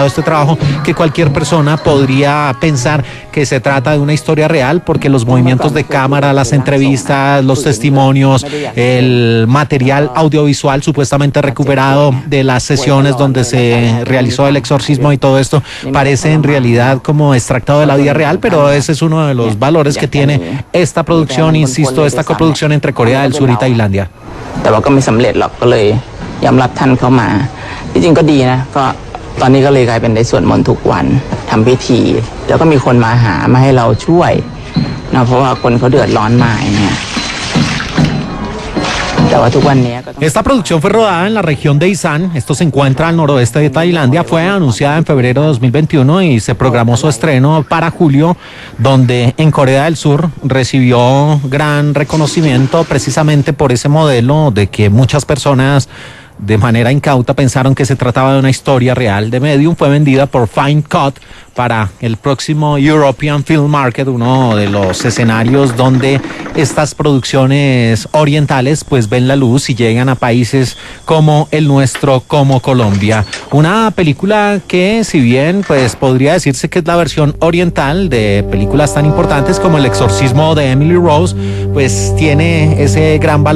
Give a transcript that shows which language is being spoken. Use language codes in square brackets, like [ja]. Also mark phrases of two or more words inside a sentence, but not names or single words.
[es] este trabajo, que cualquier persona podría pensar que se trata de una historia real, porque los movimientos de cámara, las entrevistas, los testimonios, el material audiovisual supuestamente recuperado de las sesiones donde se realizó el exorcismo y todo esto, parece en realidad como extractado de la vida real, pero ese es uno de los valores que tiene esta producción, insisto, esta coproducción entre Corea del Sur y Tailandia. [th] แต่ว่าก็ไม่สำเร็จหรอกก็เลยยอมรับท่านเข้ามาที่จริงก็ดีนะก็ตอนนี้ก็เลยกลายเป็นได้สวดมนต์ทุกวันทำพิธีแล้วก็มีคนมาหามาให้เราช่วยนะเพราะว่าคนเขาเดือดร้อนมากเนี่ย [es] Esta producción fue rodada en la región de Isan, esto se encuentra al noroeste de Tailandia, fue anunciada en febrero de 2021 y se programó su estreno para julio, donde en Corea del Sur recibió gran reconocimiento precisamente por ese modelo de que muchas personas de manera incauta pensaron que se trataba de una historia real. The Medium fue vendida por Fine Cut para el próximo European Film Market, uno de los escenarios donde estas producciones orientales pues ven la luz y llegan a países como el nuestro, como Colombia. Una película que, si bien pues podría decirse que es la versión oriental de películas tan importantes como El exorcismo de Emily Rose, pues tiene ese gran valor agregado, y